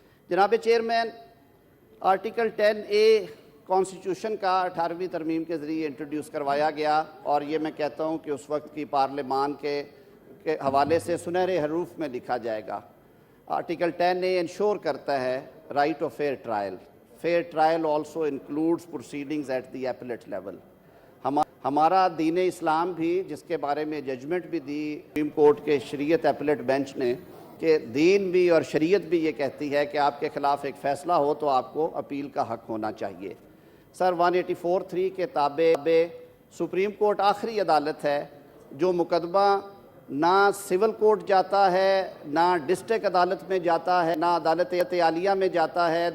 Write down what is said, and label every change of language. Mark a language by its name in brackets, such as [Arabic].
[Urdu] جناب chairman, article 10A constitution کا 18ویں ترمیم کے ذریعے انٹروڈیوس کروایا گیا, اور یہ میں کہتا ہوں کہ اس وقت کی پارلیمان کے حوالے سے سنہرے حروف میں لکھا جائے گا. آرٹیکل 10A انشور کرتا ہے right of fear trial. [English] Fair trial also includes proceedings at the appellate level. [Urdu] ہمارا دین اسلام بھی, جس کے بارے میں ججمنٹ بھی دی سپریم کورٹ کے شریعت ایپلیٹ بینچ نے, کہ دین بھی اور شریعت بھی یہ کہتی ہے کہ آپ کے خلاف ایک فیصلہ ہو تو آپ کو اپیل کا حق ہونا چاہیے. سر 184(3) کے تابع سپریم کورٹ آخری عدالت ہے جو مقدمہ نہ سول کورٹ جاتا ہے, نہ ڈسٹرکٹ عدالت میں جاتا ہے, نہ عدالت عالیہ میں جاتا ہے.